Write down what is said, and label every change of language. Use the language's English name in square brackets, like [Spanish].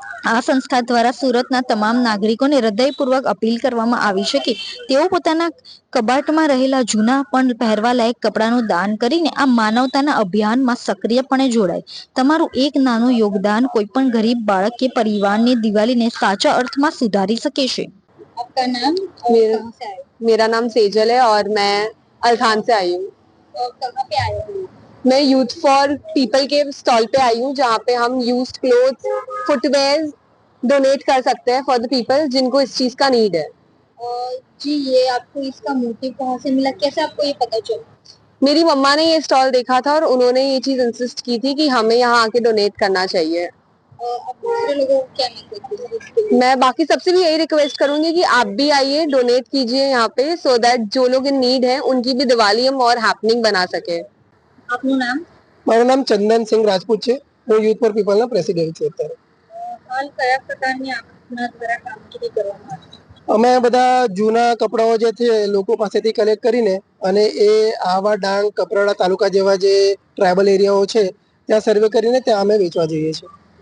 [Gujarati] આ સંસ્થા દ્વારા સુરતના તમામ નાગરિકોને હૃદયપૂર્વક અપીલ કરવામાં આવી છે કે તેઓ પોતાના કબાટમાં રહેલા જૂના પણ પહેરવા લાયક કપડાનું દાન કરીને આ માનવતાના અભિયાનમાં સક્રિયપણે જોડાય. તમારું એક નાનું યોગદાન કોઈ પણ ગરીબ બાળક કે પરિવારની દિવાળીને સાચા અર્થમાં સુધારી શકે છે. [Hindi] आपका नाम और कहाँ से आए? मेरा नाम सेजल है और मैं अल्थान से आई हूँ। और कहाँ पे आए हो? मैं यूथ फॉर पीपल के स्टॉल पे आई हूँ, जहाँ पे हम यूज्ड क्लोथ्स, फुटवेयर डोनेट कर सकते हैं [English] for the people [Hindi] जिनको इस चीज का नीड है। जी, ये आपको इसका मोटिव कहाँ से मिला, कैसे आपको ये पता चला? मेरी मम्मा ने ये स्टॉल देखा था और उन्होंने ये चीज इंसिस्ट की थी कि हमें यहाँ आके डोनेट करना चाहिए। आप दूसरे लोगों को क्या मैसेज देंगे? मैं बाकी सबसे भी यही रिक्वेस्ट करूंगी कि आप भी आइए, डोनेट कीजिए यहाँ पे, [English] so that [Hindi] जो लोग इन नीड है उनकी भी दिवाली हम और हैपनिंग बना सके। [Gujarati] આપનું નામ? મારું નામ ચંદન સિંહ રાજપૂત છે. હું યુથ ફોર પીપલના પ્રેસિડેન્ટ છું અત્યારે. હાલ કયા પ્રકારની આપના દ્વારા કામગીરી કરવામાં આવે છે? અમે બધા જૂના કપડાઓ જે છે લોકો પાસેથી કલેક્ટ કરીને અને એ આવા ડાંગ, કપરાડા તાલુકા જેવા જે ટ્રાઇબલ એરિયાઓ છે ત્યાં સર્વે કરીને ત્યાં અમે વેચવા જઈએ છીએ.